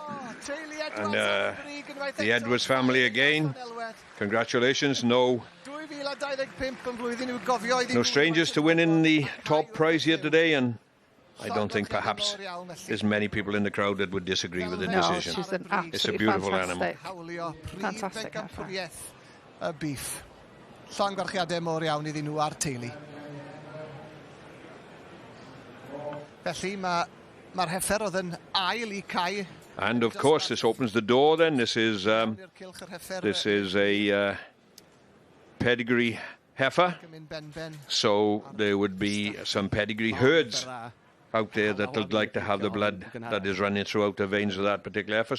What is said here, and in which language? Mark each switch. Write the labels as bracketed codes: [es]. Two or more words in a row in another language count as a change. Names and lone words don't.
[en] And the Edwards family again, congratulations, no strangers to winning the top prize here today, and I don't think perhaps there's many people in the crowd that would disagree with the decision. She's an it's a beautiful animal. Fantastic heifer. [cy] Y beef. Llongarchiadau mor iawn iddyn nhw a'r teulu. Felly mae'r heifer oedd yn ail I cau. [en] And of course, this opens the door. Then this is a pedigree heifer, so there would be some pedigree herds out there that would like to have the blood that is running throughout the veins of that particular heifer.